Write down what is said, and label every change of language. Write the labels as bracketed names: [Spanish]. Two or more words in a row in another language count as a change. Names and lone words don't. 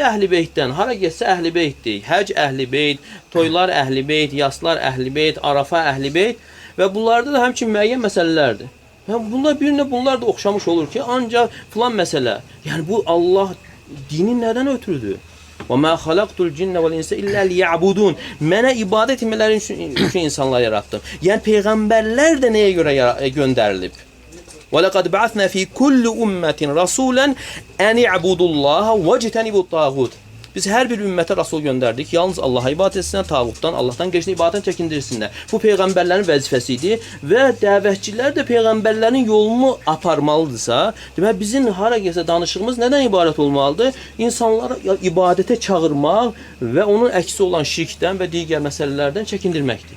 [Azerbaijani] Əhl-i beytdən. Hara getsə əhl-i beytdir. Həc əhl-i beyt, toylar əhl-i beyt, yaslar əhl-i beyt, Arafa əhl-i beyt və bunlarda da həmçinin müəyyən məsələlərdir. Bunlar birinə bunlar da oxşamış olur ki, ancaq filan məsələ. Yəni bu Allah dinin nədən ötürüdür? [Arabic] وَمَا خَلَقْتُ الْجِنَّ وَالْاِنْسَ إِلَّا لِيَعْبُدُونَ [Azerbaijani] Mənə ibadət etmələri üçün insanlar yarattım. Yəni Peyğəmbərlər də nəyə görə göndərilib? [Arabic] وَلَقَدْ بَعَثْنَا فِي كُلِّ أُمَّةٍ رَسُولًا أَنِ اعْبُدُوا اللّٰهَ وَاجْتَنِبُوا الطَّاغُوتَ [Azerbaijani] Biz hər bir ümmətə rasul göndərdik. Yalnız Allaha ibadət etsinlər, tağutdan, Allahdan keçinə ibadət çəkindirsinlər. Bu peyğəmbərlərin vəzifəsi idi və dəvətçilər də peyğəmbərlərin yolunu aparmalıdırsa, demək bizim hara gəlsə danışığımız nədən ibarət olmalıdır? İnsanları ibadətə çağırmaq və onun əksi olan şirkdən və digər məsələlərdən çəkindirməkdir.